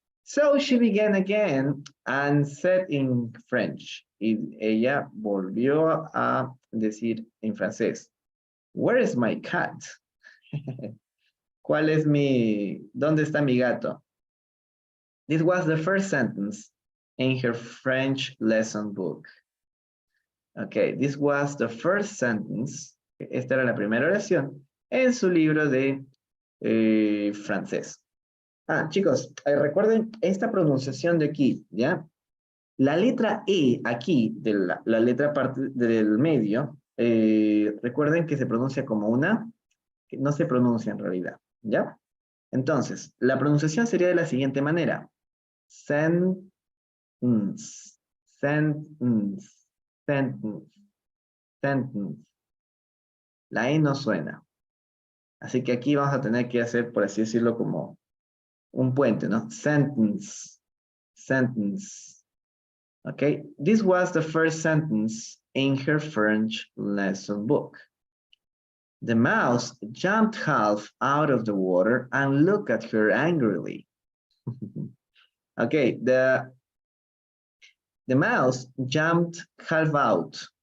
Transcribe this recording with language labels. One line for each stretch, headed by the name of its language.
English: So she began again and said in French.
Spanish: Y ella volvió a decir en francés.
English: Where is my cat?
Spanish: ¿Dónde está mi gato?
English: This was the first sentence in her French lesson book. Okay, this was the first sentence.
Spanish: Esta era la primera oración en su libro de francés. Chicos, recuerden esta pronunciación de aquí, ¿ya? La letra E aquí, de la letra parte del medio, recuerden que se pronuncia como una, que no se pronuncia en realidad, ¿ya? Entonces, la pronunciación sería de la siguiente manera.
English: Sentence, sentence, sentence, sentence.
Spanish: La E no suena. Así que aquí vamos a tener que hacer, por así decirlo, como un puente, ¿no?
English: Sentence, sentence. Okay, this was the first sentence in her French lesson book. The mouse jumped half out of the water and looked at her angrily. Okay, the mouse jumped half out.